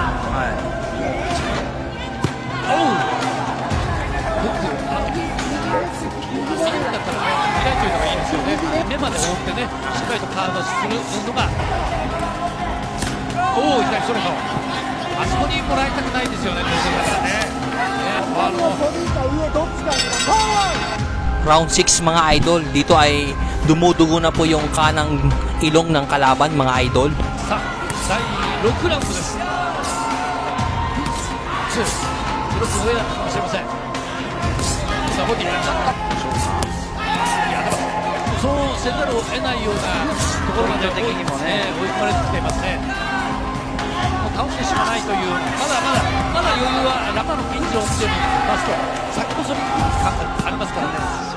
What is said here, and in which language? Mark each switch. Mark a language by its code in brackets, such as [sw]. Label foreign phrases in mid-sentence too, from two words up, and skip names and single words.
[ja] おうフックだったらね、開いておいた方がいいですよね。目まで覆ってね、しっかりとカードするのが、おお、左ストレート、あそこにもらいたくないですよね、当然だからね。 [tl] Round 6 mga idol, dito ay dumudugo na po yung kanang ilong ng kalaban mga idol. [ja] さあ、第6ラウンドです。ツー、ブロックの上だったかもしれません。さあ、ボディ、いや、でも、そうせざるを得ないようなところまで的にもね追い込まれてきていますね。もう倒してしまわないという、まだ余裕は、ラマのピンチを見てみますと、先細り感がありますからね。